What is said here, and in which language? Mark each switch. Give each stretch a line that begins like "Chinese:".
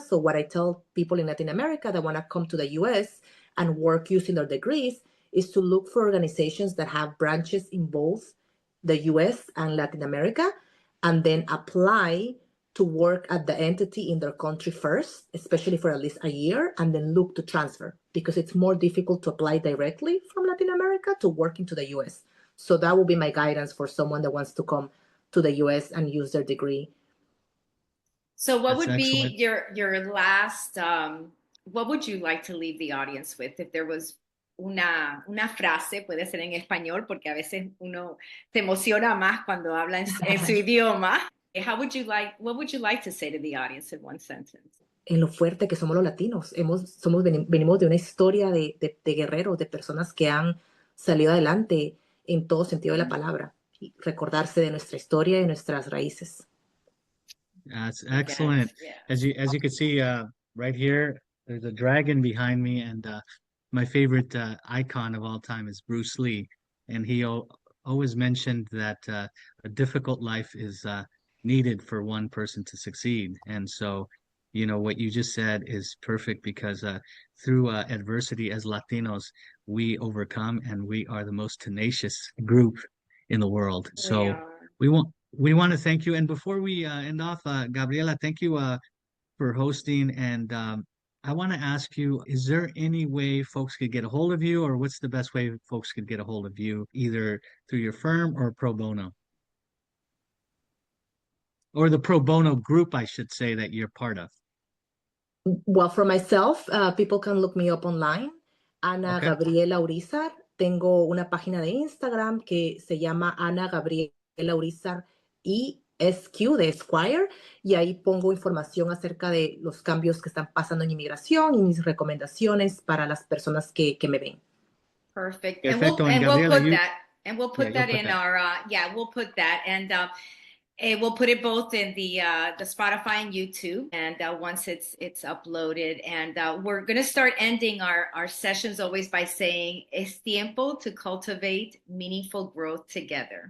English: So what I tell people in Latin America that want to come to the US and work using their degrees is to look for organizations that have branches in both the US and Latin America, and then apply to work at the entity in their country first, especially for at least a year, and then look to transfer, because it's more difficult to apply directly from Latin America to work into the US. So that will be my guidance for someone that wants to come to the US and use their degree. So what That's would be excellent. your last what would you like to leave the audience with if there was
Spanish: una frase, puede ser en español porque a veces uno se emociona más cuando habla en su idioma.
English: What would you like to say to the audience in one sentence?
Spanish: En lo fuerte que somos los latinos. Venimos de una historia de guerreros, de personas que han salido adelante en todo sentido de la palabra. Y recordarse de nuestra historia y de nuestras raíces.
English: That's excellent. Yes, yes. As you can see, right here, there's a dragon behind me, and my favorite icon of all time is Bruce Lee, and he always mentioned that a difficult life is needed for one person to succeed. And so, you know, what you just said is perfect because through adversity as Latinos, we overcome, and we are the most tenacious group in the world. We So are. we want to thank you. And before we end off, Gabriela, thank you for hosting. And I want to ask you, is there any way folks could get a hold of you, or what's the best way folks could get a hold of you, either through your firm or pro bono? Or the pro bono group, I should say, that you're part of. Well, for myself, people can look me up online. Ana Okay. Gabriela Urizar.
Spanish: Tengo una página de Instagram que se llama Ana Gabriela Urizar ESQ de Esquire, y ahí pongo información acerca de los cambios que están pasando en inmigración y mis recomendaciones para las personas que me ven.
English: Perfect.
Spanish: Perfecto.
English: And Gabriela, we'll put that in our we'll put that, and we'll put it both in the Spotify and YouTube, and once it's uploaded. And we're going to start ending our sessions always by saying
Spanish: es tiempo
English: to cultivate meaningful growth together.